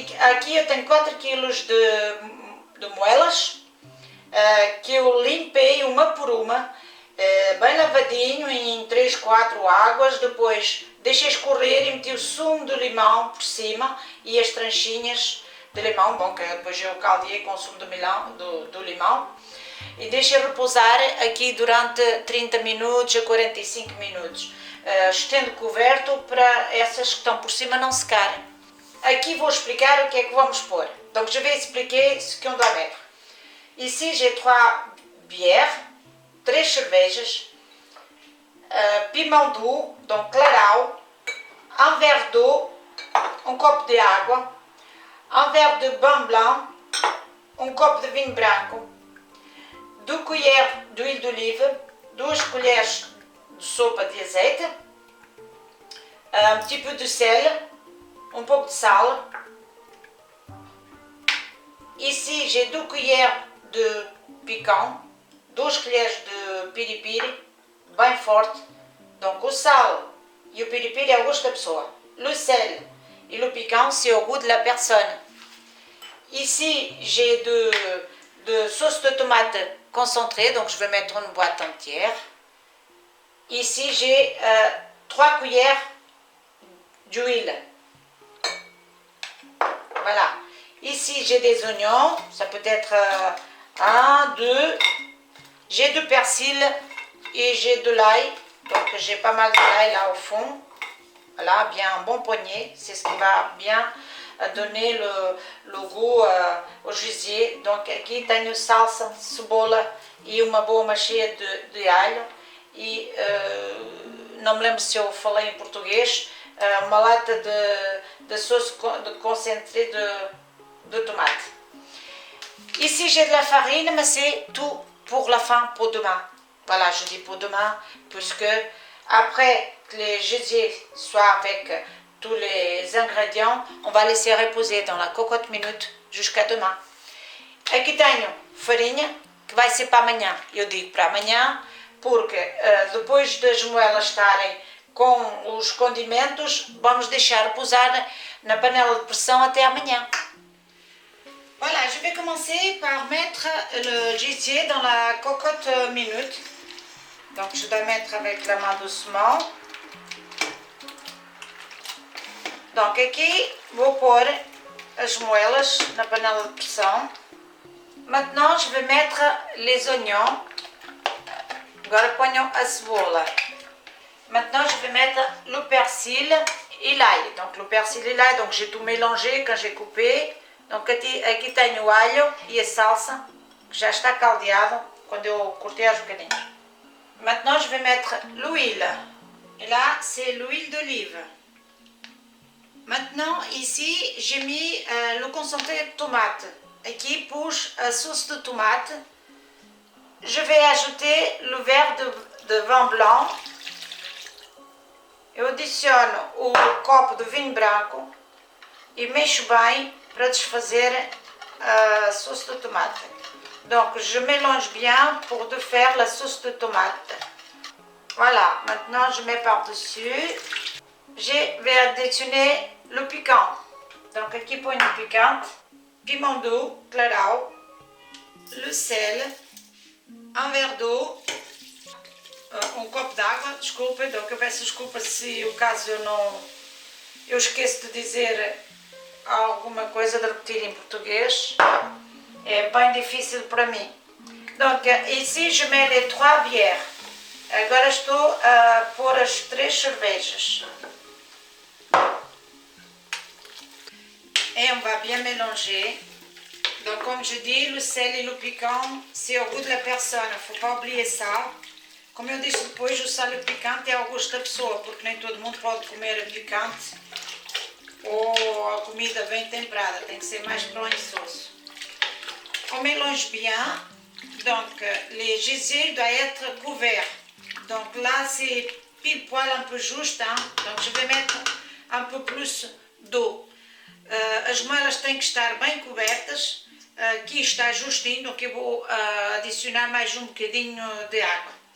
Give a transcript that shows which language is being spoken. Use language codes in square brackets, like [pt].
[pt] Aqui eu tenho 4 quilos de moelas, que eu limpei uma por uma, bem lavadinho em 3, 4 águas, depois deixei escorrer e meti o sumo do limão por cima e as tranchinhas de limão, bom, que depois eu caldeei com o sumo do limão e deixei repousar aqui durante 30 minutos a 45 minutos, estendo coberto para essas que estão por cima não secarem. Aqui vou explicar o que é que vamos pôr. [fr] Donc je vais expliquer ce qu'on doit mettre. Ici j'ai 3 bières, [pt] 3 cervejas, [fr] pimão doux, donc clarau, un verre d'eau, [pt] um copo de água, [fr] un verre de vin blanc, [pt] um copo de vinho branco, 2 colheres [fr] d'huile d'olive, [pt] 2 colheres de sopa de azeite, [fr] un petit peu de sel, [pt] um pouco de sal. [fr] Ici j'ai 2 cuillères de piquant, [pt] 2 colheres de piripiri, bem forte. Donc o sal e o piripiri é o gosto da pessoa. [fr] Le sel et le piquant, c'est au goût de la personne. Ici, j'ai de sauce de tomate concentrée, donc je vais mettre une boîte entière. Ici, j'ai 3 cuillères d'huile. Voilà. Ici, j'ai des oignons, ça peut être 1, 2. J'ai du persil et j'ai de l'ail, donc j'ai pas mal de l'ail là au fond. Voilà, bien un bon poignet, c'est ce qui va bien donner le goût au gisier. [pt] Donc aqui tenho salsa, cebola e uma boa macheia de alho. E não me lembro se eu falei em português, uma lata de [fr] sauce de concentré de tomate. Ici j'ai de la farine, mais c'est tout pour la fin, pour demain. Voilà, je dis pour demain, puisque après que les gisiers soient avec tous les ingrédients, on va laisser reposer dans la cocotte minute jusqu'à demain. [pt] Aqui tenho farinha, que vai ser para amanhã. Eu digo para amanhã, porque depois das moelas estarem com os condimentos, vamos deixar repousar na panela de pressão até amanhã. [fr] Voilà, je vais commencer par mettre le gisier dans la cocotte minute. Donc je dois mettre avec la main doucement. [pt] Donc aqui vou pôr as moelas na panela de pressão. [fr] Maintenant je vais mettre les oignons. [pt] Agora ponho a cebola. [fr] Maintenant je vais mettre le persil et l'ail. Donc le persil et l'ail, donc j'ai tout mélangé quand j'ai coupé. [pt] Donc aqui tenho o alho e a salsa, que já está caldeado quando eu cortei aos bocadinhos. [fr] Maintenant je vais mettre l'huile. Et là c'est l'huile d'olive. Maintenant ici j'ai mis le concentré de tomate. [pt] Aqui pus a sauce de tomate. [fr] Je vais ajouter le verre de vin blanc. [pt] Eu adiciono o copo de vinho branco e mexo bem para desfazer a sauce de tomate. [fr] Donc je mélange bien pour de faire la sauce de tomate. Voilà, maintenant je mets par-dessus. Je vais additionner le piquant. Donc [pt] aqui ponho o picante. [fr] piment doux, clarau, le sel, [pt] um verre d'eau, um copo d'água, desculpa, então que eu peço desculpa se o caso eu esqueço de dizer alguma coisa, de repetir em português, é bem difícil para mim. [fr] Donc ici je mets les 3 bières, [pt] agora estou a pôr as 3 cervejas. [fr] Et on va bien mélanger. Donc comme je dis, le sel et le piquant, c'est au goût de la personne, il ne faut pas oublier ça. [pt] Como eu disse depois, o sal e o picante é ao gosto da pessoa, porque nem todo mundo pode comer picante ou a comida bem temperada, tem que ser mais para o insosso. [fr] On mélange bien, donc les gésiers doivent être couverts. Donc là c'est pile poil un peu juste, hein? Donc je vais mettre un peu plus d'eau. [pt] As moelas têm que estar bem cobertas, aqui está justinho, donc eu vou adicionar mais um bocadinho de água.